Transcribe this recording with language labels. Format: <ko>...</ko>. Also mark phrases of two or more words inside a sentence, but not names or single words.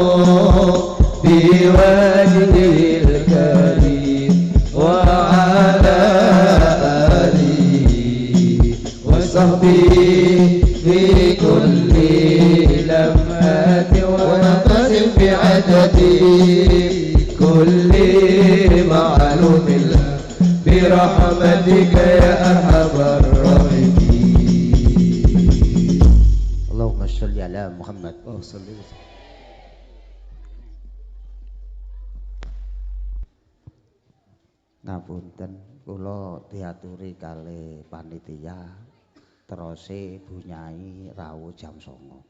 <ar>بوجهه الكريم وعلى آله وصحبه في كل لمحة ونفس بعدد كل معلوم برحمتك يا أرحم الراحمين. اللهم صل على محمد.</ar> <jv>Ngapunten kula diaturi kalih panitia terose bunyai rawuh jam 09.00.</jv>